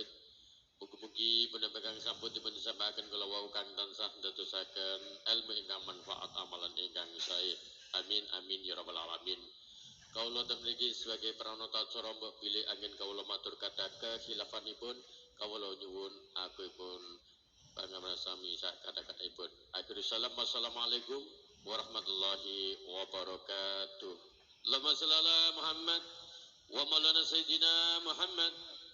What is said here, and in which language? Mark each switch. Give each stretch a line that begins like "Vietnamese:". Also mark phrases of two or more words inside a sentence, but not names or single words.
Javanese: Mugi-mugi penampakan sampun dipun sampaikan kala wau kang tansah ndadosaken ilmu ingkang manfaat amalan ingkang sae.
Arabic: آمين آمين يا رب العالمين.
Javanese: Kaula mriki sebagai pranata acara mbok bilih angin kaula matur kathah kehilafanipun kawula nyuwun agungipun pangarsami sak kathah-kathahipun.
Arabic: آخر السلام والسلام عليكم ورحمة الله وبركاته. اللهم صل على محمد ومولانا سيدنا محمد